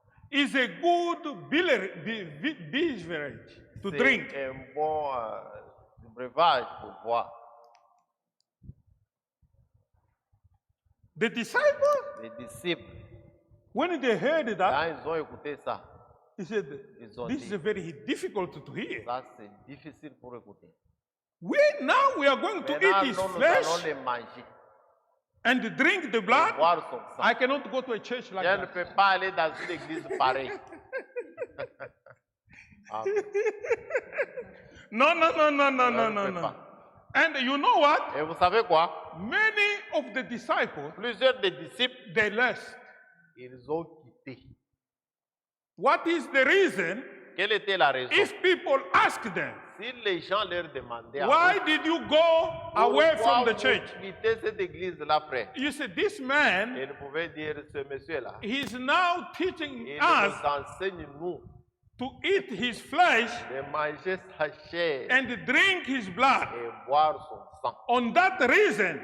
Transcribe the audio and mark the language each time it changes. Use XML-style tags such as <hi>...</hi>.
<en>is a good beverage to drink.</en> <fr>c'est un bon breuvage pour boire.</fr> <en>The disciples,</en> <fr>Les disciples,</fr> <en>when they heard that,</en> <fr>quand ils ont écouté ça,</fr> <en>he said,</en> <fr>ils ont</fr> <en>this is</en> <fr>dit,</fr> <en>very difficult to hear.</en> <fr>ça c'est difficile pour écouter.</fr> <en>Now we are going to</en> <fr>Maintenant,</fr> <en>eat his</en> <fr>nous allons</fr> <en>flesh</en> <fr>les manger</fr> <en>and drink the</en> <fr>et</fr> <en>blood.</en> <fr>boire son sang.</fr> <en>I cannot go to a church like</en> <fr>Je ne</fr> <en>that.</en> <fr>peux pas aller dans une église pareille.</fr> <en>Amen. No, no, no, no, no,</en> <fr>Je</fr> <en>no,</en> <fr>ne</fr> <en>no,</en> <fr>peux</fr> <en>no.</en> <fr>pas.</fr> <en>And you know what?</en> <fr>Et vous savez quoi?</fr> <en>Many of the disciples,</en> <fr>Plusieurs des disciples,</fr> <en>they left.</en> <fr>ils ont quitté.</fr> <en>What is the reason?</en> <fr>Quelle était la raison?</fr> <en>If people ask them,</en> <fr>Si les gens leur demandaient</fr> <en>why did you go away from the</en> <fr>pourquoi</fr> <en>church?</en> <fr>vous quittez cette église-là, frère?</fr> <en>You see, this man,</en> <fr>Et ils pouvaient dire, ce monsieur-là,</fr> <en>he's now teaching</en> <fr>il</fr> <en>us</en> <fr>nous enseigne, nous,</fr> <en>to eat his flesh</en> <fr>de manger sa chair</fr> <en>and drink his blood.</en> <fr>et boire son sang.</fr> <en>On that reason,</en>